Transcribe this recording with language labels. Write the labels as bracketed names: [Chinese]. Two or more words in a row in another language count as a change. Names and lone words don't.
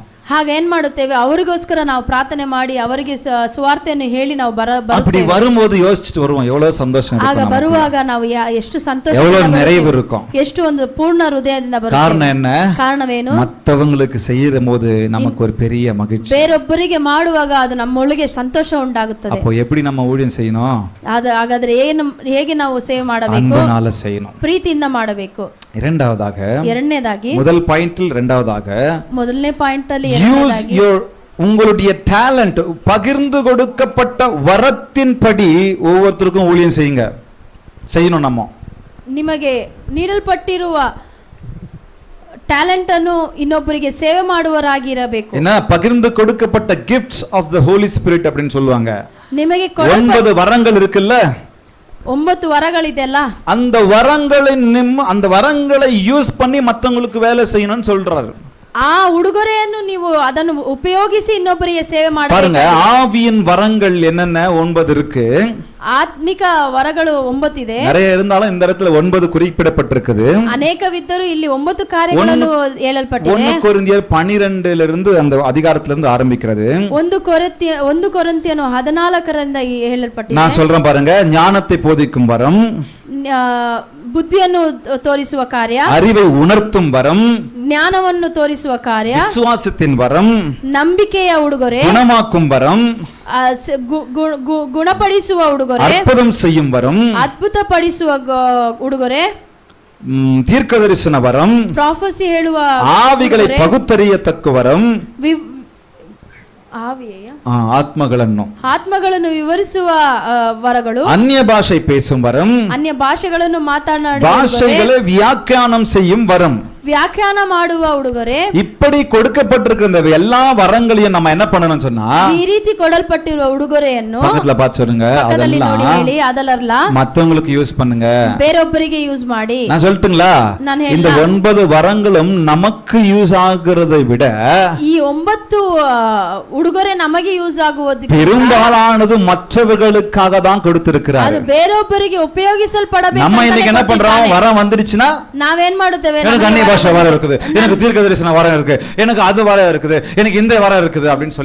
[Kannada] ಹಾಗೆ ಏನ್ ಮಾಡುತ್ತೇವೆ, ಅವರಿಗೋಸ್ಕರ ನಾವು ಪ್ರಾರ್ಥನೆ ಮಾಡಿ ಅವರಿಗೆ ಸುವಾರ್ತೆಯನ್ನು ಹೇಳಿ ನಾವು [Tamil] அப்படி வரும்போது யோசிச்சுட்டு வருவோம், எவ்வளவு சந்தோஷம் [Kannada] ಆಗ ಬರುವಾಗ ನಾವು ಎಷ್ಟು ಸಂತೋಷ, [Tamil] எவ்வளவு நிறைவு இருக்கும், [Kannada] ಎಷ್ಟು ಒಂದು ಪೂರ್ಣ ಹೃದಯದಿಂದ ಬರುತ್ತೆ. [Tamil] காரணம் என்ன? [Kannada] ಕಾರಣವೇನು? [Tamil] மற்றவங்களுக்கு செய்யற போது நமக்கு ஒரு பெரிய மகிழ்ச்சி. [Kannada] ಬೇರೊಬ್ಬರಿಗೆ ಮಾಡುವಾಗ ಅದು ನಮ್ಮೊಳಗೆ ಸಂತೋಷ ಉಂಟಾಗುತ್ತದೆ. [Tamil] அப்போ எப்படி நம்ம ஊழியம் செய்யணும்? [Kannada] ಹಾಗಾದ್ರೆ ಹೇಗೆ ನಾವು ಸೇವೆ ಮಾಡಬೇಕು? [Tamil] அன்புனால செய்யணும், [Kannada] ಪ್ರೀತಿಯಿಂದ ಮಾಡಬೇಕು. ಎರಡನೇದಾಗಿ [Tamil] முதல் பாயிண்டில் இரண்டாவதாக [Kannada] ಮೊದಲನೇ ಪಾಯಿಂಟ್ ಅಲ್ಲಿ [English] use your [Tamil] உங்களுடைய டேலண்ட், பகிர்ந்து கொடுக்கப்பட்ட வரத்தின்படி ஒவ்வொருத்தருக்கும் ஊழியம் செய்யணும். நம்ம [Kannada] ನಿಮಗೆ ನೀಡಲ್ಪಟ್ಟಿರುವ ಟ್ಯಾಲೆಂಟ್ ಅನ್ನು ಇನ್ನೊಬ್ಬರಿಗೆ ಸೇವೆ ಮಾಡುವರಾಗಿರಬೇಕು. [Tamil] என்ன பகிர்ந்து கொடுக்கப்பட்ட [English] gifts of the holy spirit [Tamil] அப்படினு சொல்லுவாங்க. [Kannada] ನಿಮಗೆ [Tamil] 9 வரங்கள் இருக்குல்ல, [Kannada] 9 வரಗಳಿದೆಲ್ಲ, [Tamil] அந்த வரங்களை யூஸ் பண்ணி மத்தவங்களுக்கு வேலை செய்யணும்னு சொல்றாரு. [Kannada] ಆ ಉಡುಗೊರೆಯನ್ನು ನೀವು ಅದನ್ನು ಉಪಯೋಗಿಸಿ ಇನ್ನೊಬ್ಬರಿಗೆ ಸೇವೆ ಮಾಡಬೇಕು. [Tamil] பாருங்க, ஆவியின் வரங்கள் என்னென்ன 9 இருக்கு. [Kannada] ಆತ್ಮಿಕ ವರಗಳು 9 ಇದೆ. [Tamil] நிறைய இருந்தாலும் இந்த இடத்துல 9 குறிப்பிடப்பட்டிருக்குது. [Kannada] ಅನೇಕವಿದ್ದರೂ ಇಲ್ಲಿ 9 ಕಾರ್ಯಗಳನ್ನು ಹೇಳಲ್ಪಟ್ಟಿದೆ. [Tamil] 1 ಕೊರಿಂಥಿಯರ್ 12 இருந்து அந்த அதிகாரத்துல இருந்து ஆரம்பிக்கிறது. [Kannada] 1 ಕೊರಿಂಥಿಯನು 14ರಿಂದ ಹೇಳಲ್ಪಟ್ಟಿದೆ. [Tamil] நான் சொல்றேன் பாருங்க, ஞானத்தை போதிக்கும் வரம், [Kannada] ಬುದ್ಧಿಯನ್ನು ತೋರಿಸುವ ಕಾರ್ಯ, [Tamil] அறிவை உணர்த்தும் வரம், [Kannada] ಜ್ಞಾನವನ್ನು ತೋರಿಸುವ ಕಾರ್ಯ, [Tamil] விசுவாசத்தின் வரம், [Kannada] ನಂಬಿಕೆಯ ಉಡುಗೊರೆ, [Tamil] குணமாக்கும் வரம், [Kannada] ಗುಣಪಡಿಸುವ ಉಡುಗೊರೆ, [Tamil] அற்புதம் செய்யும் வரம், [Kannada] ಅದ್ಭುತಪಡಿಸುವ ಉಡುಗೊರೆ, [Tamil] தீர்க்கதரிசன வரம், [Kannada] ಪ್ರಾಫಸಿ ಹೇಳುವ, [Tamil] ஆவிகளை பகுத்தறியத்தக்க வரம், [Kannada] ಆತ್ಮಗಳನ್ನು ವಿವರಿಸುವ ವರಗಳು, ಅನ್ಯ ಭಾಷೆ [Tamil] பேசும் வரம், [Kannada] ಅನ್ಯ ಭಾಷೆಗಳನ್ನು ಮಾತನಾಡುವ [Tamil] ಭಾಷೆகளை வியாக்கியானம் செய்யும் வரம், [Kannada] ವ್ಯಾಖ್ಯಾನ ಮಾಡುವ ಉಡುಗೊರೆ. [Tamil] இப்படி கொடுக்கப்பட்டிருக்கிற எல்லா வரங்களையும் நம்ம என்ன பண்ணணும் சொன்னா, [Kannada] ಈ ರೀತಿ ಕೊಡಲ್ಪಟ್ಟಿರುವ ಉಡುಗೊರೆಯನ್ನು [Tamil] பக்கத்துல பார்த்து சொல்லுங்க, [Kannada] ಅದೆಲ್ಲ [Tamil] மத்தவங்களுக்கு யூஸ் பண்ணுங்க, [Kannada] ಬೇರೊಬ್ಬರಿಗೆ ಯೂಸ್ ಮಾಡಿ. [Tamil] நான் சொல்லட்டுங்களா, இந்த 9 வரங்களும் நமக்கு யூஸ் ஆகுறதை விட [Kannada] ಈ 9 ಉಡುಗೊರೆ ನಮಗೆ ಯೂಸ್ ಆಗುವುದು [Tamil] பெரும்பாலானது மற்றவர்களுக்காக தான் கொடுத்திருக்கிறார். [Kannada] ಅದು ಬೇರೊಬ್ಬರಿಗೆ ಉಪಯೋಗಿಸಲ್ಪಡಬೇಕು. [Tamil] நம்ம இன்னைக்கு என்ன பண்றோம், வரம் வந்துருச்சுனா [Kannada] ನಾವೇನ್ ಮಾಡುತ್ತೇವೆ, [Tamil] எனக்கு அந்நிய பாஷை வரம் இருக்குது, எனக்கு தீர்க்கதரிசன வரம் இருக்கு, எனக்கு அது வரம் இருக்குது, எனக்கு இந்த வரம் இருக்குது அப்படினு சொல்லி